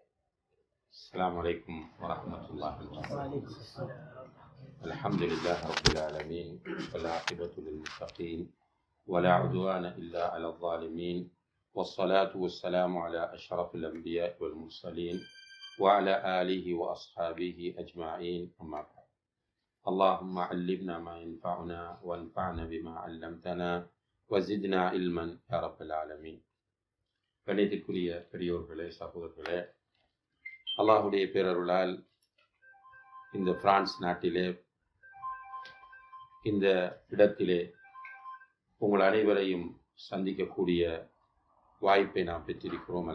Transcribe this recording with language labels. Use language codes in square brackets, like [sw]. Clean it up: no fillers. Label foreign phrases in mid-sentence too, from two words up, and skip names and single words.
[ar] السلام عليكم ورحمة الله وبركاته. الحمد لله رب العالمين والعاقبة للمتقين ولا عدوان إلا على الظالمين والصلاة والسلام على أشرف الأنبياء والمرسلين وعلى آله وأصحابه أجمعين. أما بعد. اللهم علمنا ما ينفعنا وانفعنا بما علمتنا وزدنا علما يا رب العالمين. [ta] கணிதக்குரிய பெரியோர்களே, சகோதரர்களே, அல்லாஹுடைய பேரருளால் இந்த பிரான்ஸ் நாட்டிலே இந்த இடத்திலே உங்கள் அனைவரையும் சந்திக்கக்கூடிய வாய்ப்பை நாம் பெற்றிருக்கிறோம்.